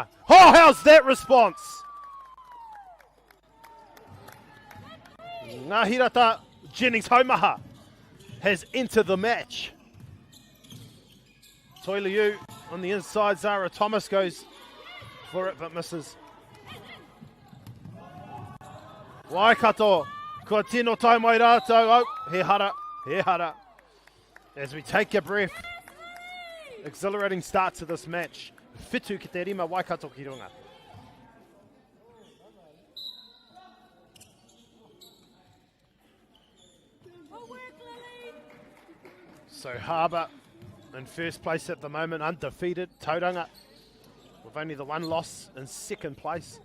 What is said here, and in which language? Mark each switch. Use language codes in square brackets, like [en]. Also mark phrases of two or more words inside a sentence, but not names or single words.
[en] Oh, how's that response? Ngahirata Jennings Haumaha has entered the match. Toiliu on the inside. Zara Thomas goes for it but misses. [mi] Waikato, kua tino tai mai rātou. Oh, he hara. [en] As we take a breath. Exhilarating start to this match. [mi] Whitu ki te rima Waikato ki runga. [en] So Harbour in first place at the moment, undefeated. Tauranga with only the one loss in second place.